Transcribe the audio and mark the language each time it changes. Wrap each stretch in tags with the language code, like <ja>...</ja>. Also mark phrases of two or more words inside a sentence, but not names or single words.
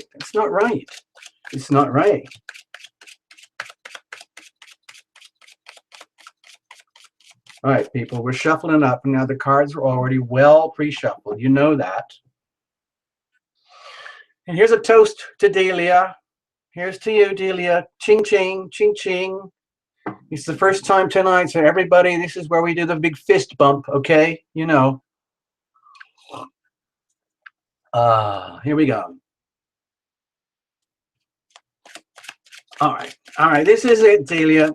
<en>It's not right. It's not right. All right, people, we're shuffling up. Now the cards are already well pre-shuffled. You know that. And here's a toast to Delia. Here's to you, Delia. Ching, ching, ching, ching. It's the first time tonight, so everybody, this is where we do the big fist bump, okay? You know. Here we go. All right, this is it, Delia.</en>